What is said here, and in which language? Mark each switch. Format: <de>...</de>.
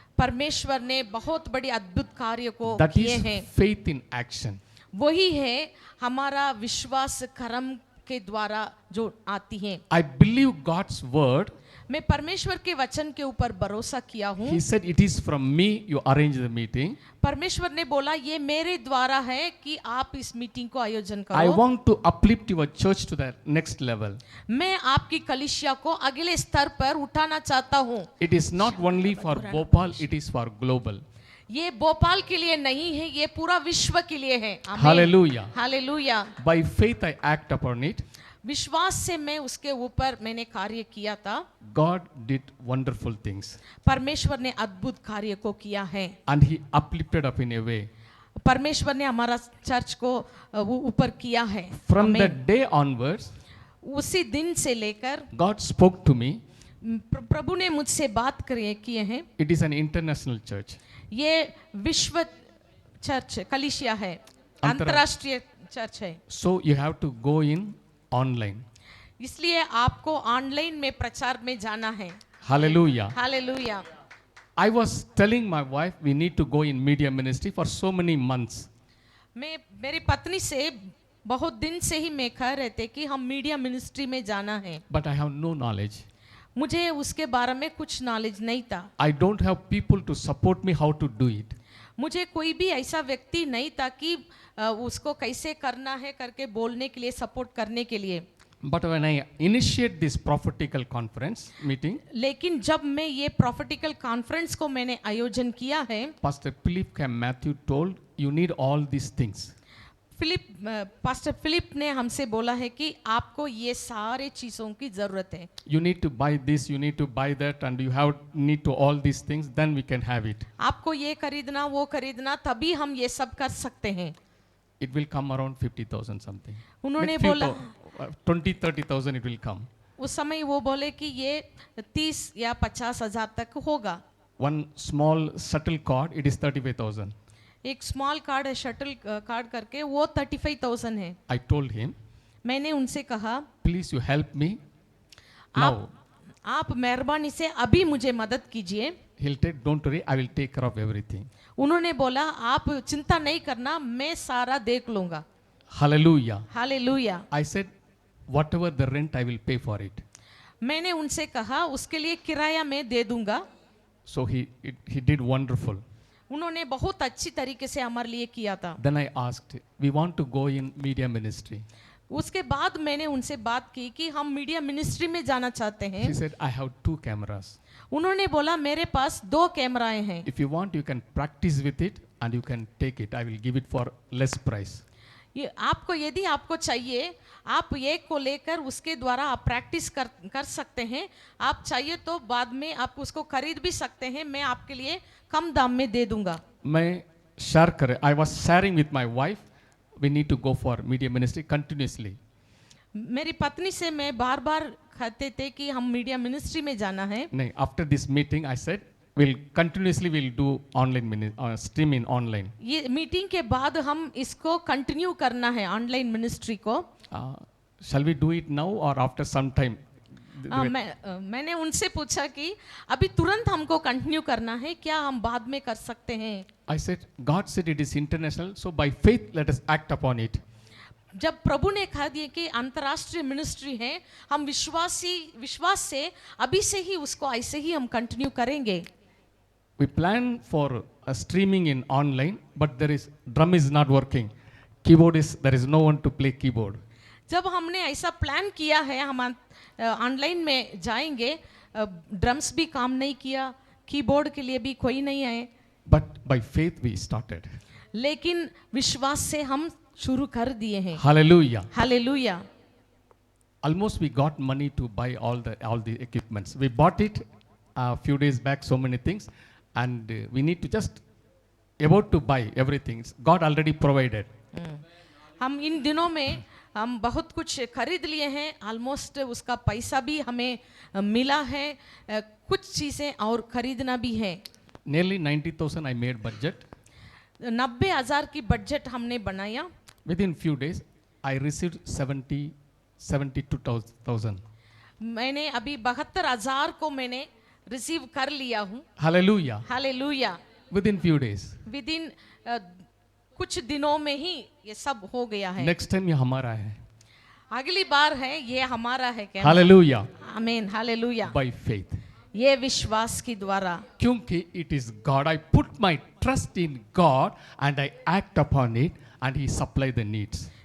<hi>परमेश्वर ने बहुत बड़ी अद्भुत कार्य को</hi> <en>That</en> <hi>किए</hi> <en>is</en> <hi>हैं।</hi> <en>faith in action.</en> <hi>वही है हमारा विश्वास कर्म के द्वारा जो आती है।</hi> <en>I believe God's word.</en> <hi>मैं परमेश्वर के वचन के ऊपर भरोसा किया हूँ।</hi> <en>He said, it is from me you arrange the meeting.</en> <hi>परमेश्वर ने बोला ये मेरे द्वारा है कि आप इस मीटिंग को आयोजन</hi> <en>I</en> <hi>करो।</hi> <en>want to uplift your church to the next level.</en> <hi>मैं आपकी कलिसिया को अगले स्तर पर उठाना चाहता हूँ।</hi> <en>It is not only for Bhopal, it is for global.</en> <hi>ये भोपाल के लिए नहीं है, ये पूरा विश्व के लिए है। आमीन।</hi> <en>Hallelujah.</en> <hi>Hallelujah.</hi> <en>By faith I act upon it.</en> <hi>विश्वास से मैं उसके ऊपर मैंने कार्य किया था।</hi> <en>God did wonderful things</en> <hi>परमेश्वर ने अद्भुत कार्य को किया है।</hi> <en>and He uplifted up in a way.</en> <hi>परमेश्वर ने हमारा चर्च को वो ऊपर किया है।</hi> <en>From</en> <hi>आमीन।</hi> <en>that day onwards,</en> <hi>उसी दिन से लेकर</hi> <en>God spoke to me.</en> <hi>प्रभु ने मुझसे बात किए हैं।</hi> <en>It is an international church.</en> <hi>ये विश्व चर्च कलीसिया है, अंतर्राष्ट्रीय चर्च है।</hi> <en>So you have to go in online.</en> <hi>इसलिए आपको ऑनलाइन में प्रचार में जाना है।</hi> <en>Hallelujah.</en> <hi>Hallelujah.</hi> <en>I was telling my wife we need to go in media ministry for so many months.</en> <hi>मेरी पत्नी से बहुत दिन से ही मैं कह रहे थे कि हम मीडिया मिनिस्ट्री में जाना है,</hi> <en>But I have no knowledge.</en> <hi>मुझे उसके बारे में कुछ नॉलेज नहीं था।</hi> <en>I don't have people to support me how to do it.</en> <hi>मुझे कोई भी ऐसा व्यक्ति नहीं था कि उसको कैसे करना है करके बोलने के लिए, सपोर्ट करने के लिए।</hi> <en>But when I initiate this prophetical conference meeting,</en> <hi>लेकिन जब मैं ये प्रॉफिटिकल कॉन्फ्रेंस को मैंने आयोजन किया है,</hi> <en>Pastor Philip K. Matthew told, you need all these things.</en> <hi>Pastor Philip ने हमसे बोला है कि आपको ये सारे चीज़ों की ज़रूरत है।</hi> <en>You need to buy this, you need to buy that, and you have need to all these things, then we can have it.</en> <hi>आपको ये खरीदना वो खरीदना, तभी हम ये सब कर सकते हैं।</hi> <en>It will come around 50,000 something.</en> <hi>उन्होंने</hi> <en>With few</en> <hi>बोला,</hi> <en>20-30,000 it will come.</en> <hi>उस समय वो बोले कि ये 30 या 50,000 तक होगा।</hi> <en>One small shuttle cord, it is 35,000.</en> <hi>एक स्मॉल कार्ड है, शटल कार्ड करके, वो 35,000 है।</hi> <en>I told him,</en> <hi>मैंने उनसे कहा,</hi> <en>please you help me now.</en> <hi>आप मेहरबानी से अभी मुझे मदद कीजिए।</hi> <en>He'll take, don't worry, I will take care of everything.</en> <hi>उन्होंने बोला, आप चिंता नहीं करना, मैं सारा देख लूंगा।</hi> <en>Hallelujah.</en> <hi>Hallelujah.</hi> <en>I said, whatever the rent, I will pay for it.</en> <hi>मैंने उनसे कहा, उसके लिए किराया मैं दे दूंगा।</hi> <en>So he did wonderful.</en> <hi>उन्होंने बहुत अच्छी तरीके से हमारे लिए किया था।</hi> <en>Then I asked, we want to go in media ministry.</en> <hi>उसके बाद मैंने उनसे बात की कि हम मीडिया मिनिस्ट्री में जाना चाहते हैं।</hi> <en>She said, I have 2 cameras.</en> <hi>उन्होंने बोला, मेरे पास 2 कैमराएं हैं।</hi> <en>If you want, you can practice with it and you can take it. I will give it for less price.</en> <hi>ये आपको, यदि आपको चाहिए, आप एक को लेकर उसके द्वारा आप प्रैक्टिस कर सकते हैं। आप चाहिए तो बाद में आप उसको खरीद भी सकते हैं, मैं आपके लिए कम दाम में दे दूंगा। मैं share करे,</hi> <en>I was sharing with my wife, we need to go for media ministry continuously.</en> <hi>मेरी पत्नी से मैं बार बार कहते थे कि हम मीडिया मिनिस्ट्री में जाना है। नहीं,</hi> <en>after this meeting I said, we'll do online stream in online.</en> <hi>ये मीटिंग के बाद हम इसको कंटिन्यू करना है, ऑनलाइन मिनिस्ट्री को।</hi> <en>Shall we do it now or after some time?</en> <hi>मैंने उनसे पूछा कि अभी तुरंत हमको कंटिन्यू करना है, क्या हम बाद में कर सकते हैं?</hi> <en>I said, God said it is international, so by faith let us act upon it.</en> <hi>जब प्रभु ने कहा दिया कि अंतर्राष्ट्रीय मिनिस्ट्री है, हम विश्वास से अभी से ही उसको ऐसे ही हम कंटिन्यू करेंगे।</hi> <en>We plan for a streaming in online, but drum is not working. There is no one to play keyboard.</en> <hi>जब हमने ऐसा प्लान किया है, हम ऑनलाइन में जाएंगे, ड्रम्स भी काम नहीं किया, कीबोर्ड के लिए भी कोई नहीं आए।</hi> <en>But by faith we started.</en> <hi>लेकिन विश्वास से हम शुरू कर दिए हैं।</hi> <en>Hallelujah.</en> <hi>Hallelujah.</hi> <en>Almost we got money to buy all the equipments. We bought it a few days back, so many things, and we need to just about to buy everything. God already provided.</en> <hi>हम इन दिनों में हम बहुत कुछ खरीद लिए हैं, almost उसका पैसा भी हमें मिला है, कुछ चीज़ें और खरीदना भी है।</hi> <en>Nearly 90,000 I made budget.</en> <hi>90,000 की बजट हमने बनाया।</hi> <en>Within few days I received 72,000.</en> <hi>मैंने अभी 72,000 को मैंने रिसीव कर लिया हूँ।</hi> <en>Hallelujah.</en> <hi>Hallelujah.</hi> <en>Within few days. Within</en> <hi>कुछ दिनों में ही ये सब हो गया है।</hi> <en>Next time</en> <hi>ये हमारा है. अगली बार है ये हमारा है क्या?</hi> <en>Hallelujah.</en> <hi>आमीन। हालेलुया।</hi> <en>By faith.</en> <hi>ये विश्वास की द्वारा, क्योंकि</hi> <en>it is God. I put my trust in God and I act upon it and He supply the needs.</en>